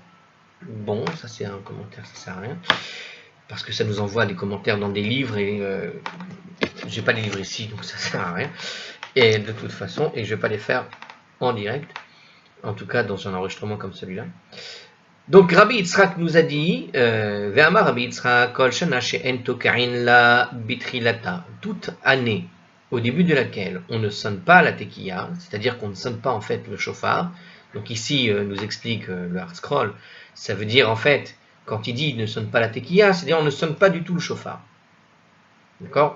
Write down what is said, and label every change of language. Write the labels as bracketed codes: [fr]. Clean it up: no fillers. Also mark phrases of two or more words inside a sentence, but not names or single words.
[fr] Bon, ça c'est un commentaire, ça sert à rien. Parce que ça nous envoie des commentaires dans des livres et j'ai pas les livres ici, donc ça sert à rien. Et de toute façon, et je vais pas les faire en direct. En tout cas, dans un enregistrement comme celui-là. Donc, Rabbi Yitzhak nous a dit, [he] ואמר רבי יצחק כל שנה שאין תוקעין לה בתחילתה, [fr] toute année, au début de laquelle on ne sonne pas la tekiya, c'est-à-dire qu'on ne sonne pas en fait le shofar. Donc ici, nous explique le Hard-Scroll, ça veut dire en fait, quand il dit ne sonne pas la tekiya, c'est-à-dire on ne sonne pas du tout le shofar. D'accord ?